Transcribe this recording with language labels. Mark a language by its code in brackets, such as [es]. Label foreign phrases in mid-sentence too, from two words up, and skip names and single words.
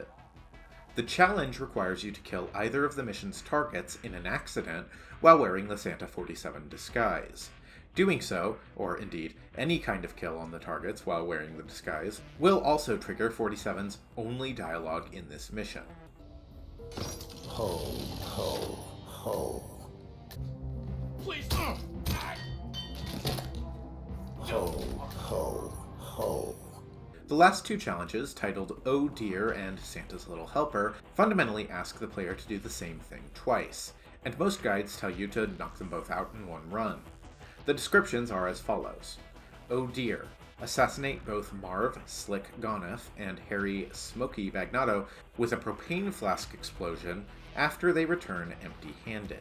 [en] The challenge requires you to kill either of the mission's targets in an accident while wearing the Santa 47 disguise. Doing so, or indeed any kind of kill on the targets while wearing the disguise, will also trigger 47's only dialogue in this mission. Ho, ho, ho. Please. Ho, ho, ho. The last two challenges, titled Oh Dear and Santa's Little Helper, fundamentally ask the player to do the same thing twice, and most guides tell you to knock them both out in one run. The descriptions are as follows. Oh Dear. Assassinate both Marv Slick Goneth and Harry Smokey Vagnato with a propane flask explosion after they return empty-handed.